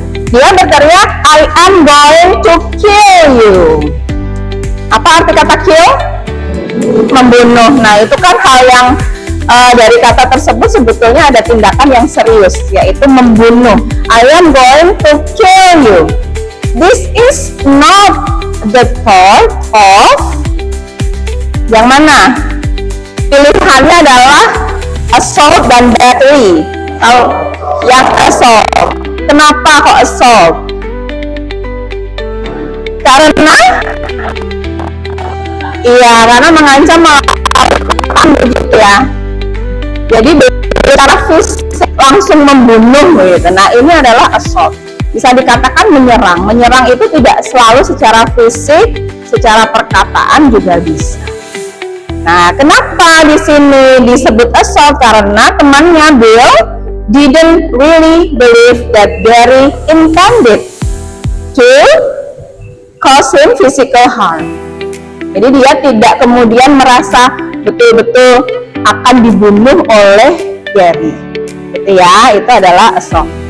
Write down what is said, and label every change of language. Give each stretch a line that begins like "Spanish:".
Indonesian: Dia berteriak,
English: I am going to kill you.
Indonesian: Apa arti kata kill? Membunuh. Nah, itu kan hal yang dari kata tersebut sebetulnya ada tindakan yang serius, yaitu membunuh.
English: I am going to kill you. This is not the thought of
Indonesian: yang mana? Pilihannya adalah assault dan battery. Tahu? Yang assault. Kenapa kok assault? Karena karena mengancam begitu ya. Jadi secara fisik langsung membunuh gitu. Nah, ini adalah assault. Bisa dikatakan menyerang. Menyerang itu tidak selalu secara fisik, secara perkataan juga bisa. Nah, kenapa di sini disebut assault? Karena temannya
English: Bill didn't really believe that Barry intended to cause him physical harm.
Indonesian: Jadi dia tidak kemudian merasa betul-betul akan dibunuh oleh Barry. Gitu ya, itu adalah assault.